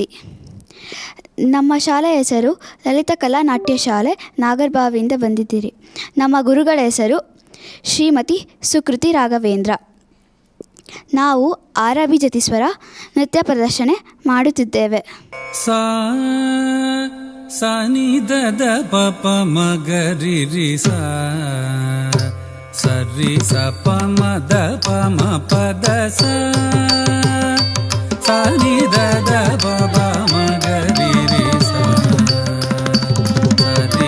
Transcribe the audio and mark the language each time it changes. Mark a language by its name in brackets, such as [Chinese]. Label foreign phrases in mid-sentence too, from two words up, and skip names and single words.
[Kannada] ನಮ್ಮ ಶಾಲೆಯ ಹೆಸರು ಲಲಿತ ಕಲಾ ನಾಟ್ಯ ಶಾಲೆ ನಾಗರಬಾವಿಯಿಂದ ಬಂದಿದ್ದೀರಿ. ನಮ್ಮ ಗುರುಗಳ ಹೆಸರು ಶ್ರೀಮತಿ ಸುಕೃತಿ ರಾಘವೇಂದ್ರ. ನಾವು ಆರಾಭಿ ಜತಿಸ್ವರ ನೃತ್ಯ ಪ್ರದರ್ಶನ ಮಾಡುತ್ತಿದ್ದೇವೆ. ಸಾ ನಿ ದ ದ ಪ ಪ ಮ ಗ ರಿ ರಿ ಸಾ ಸರಿ ಸ ಪ ಮ ದ ಪ ಮ ಪ ದ ಸಾ ನಿ ದ ದ ಪ ಪ ಮ ಗ ರಿ ರಿ ಸಾ ಸರಿ